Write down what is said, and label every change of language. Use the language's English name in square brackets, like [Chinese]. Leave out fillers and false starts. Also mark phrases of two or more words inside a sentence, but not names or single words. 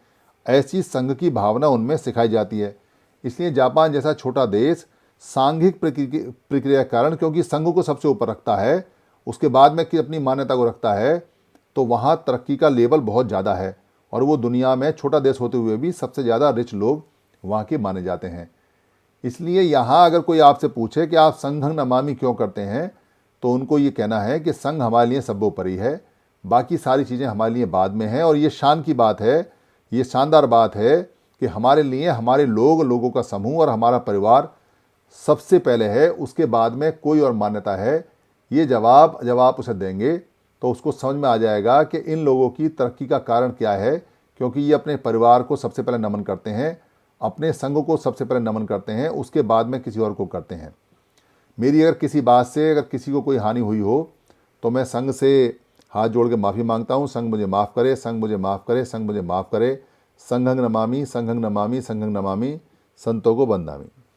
[Hindi] ऐसी संघ की भावना उनमें सिखाई जाती है। इसलिए जापान जैसा छोटा देश सांघिक प्रक्रिया के कारण, क्योंकि संघ को सबसे ऊपर रखता है, उसके बाद में कि अपनी मान्यता को रखता है, तो वहाँ तरक्की का लेवल बहुत ज़्यादा है और वो दुनिया में छोटा देश होते हुए भी सबसे ज़्यादा रिच लोग वहाँ के माने जाते हैं। इसलिए यहाँ अगर कोई आपसे पूछे कि आप [Pali] संघं नमामि [Hindi] क्यों करते हैं, तो उनको ये कहना है कि संघ हमारे लिए सर्वोपरि है, बाकी सारी चीज़ें हमारे लिए बाद में हैं। और ये शान की बात है, ये शानदार बात है कि हमारे लिए हमारे लोगों का समूह और हमारा परिवार सबसे पहले है, उसके बाद में कोई और मान्यता है। ये जवाब जब आप उसे देंगे तो उसको समझ में आ जाएगा कि इन लोगों की तरक्की का कारण क्या है, क्योंकि ये अपने परिवार को सबसे पहले नमन करते हैं, अपने संघ को सबसे पहले नमन करते हैं, उसके बाद में किसी और को करते हैं। मेरी अगर किसी बात से अगर किसी को कोई हानि हुई हो तो मैं संघ से हाथ जोड़ के माफ़ी मांगता हूँ, संघ मुझे माफ़ करे, संघ मुझे माफ़ करे, संघ मुझे माफ़ करे। [Pali] संघं नमामि, संघं नमामि, संघं नमामि, [Hindi] संतों को वंदामि।